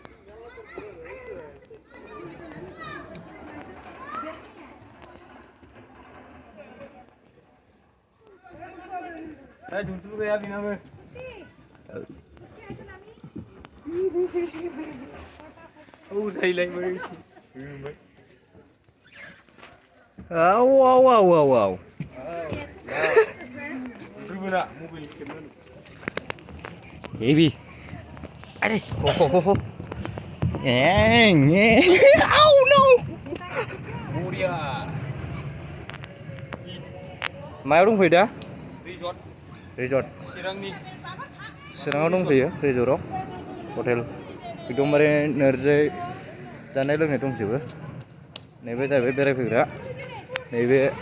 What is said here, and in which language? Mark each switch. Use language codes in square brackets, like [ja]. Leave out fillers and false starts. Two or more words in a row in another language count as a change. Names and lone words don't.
[brx] दुदु गैया बेनाबो जायलायबाय आव हेभि अरे हो आउ नो बरिया मायाव दंफैयो दा रिजर्ट चिराङाव दंफैयो रिजर्टआव हटेल एकदमबारे नोरजै जानाय लोंनाय दंजोबो नैबे जाहैबाय बेरायफैग्रा नैबे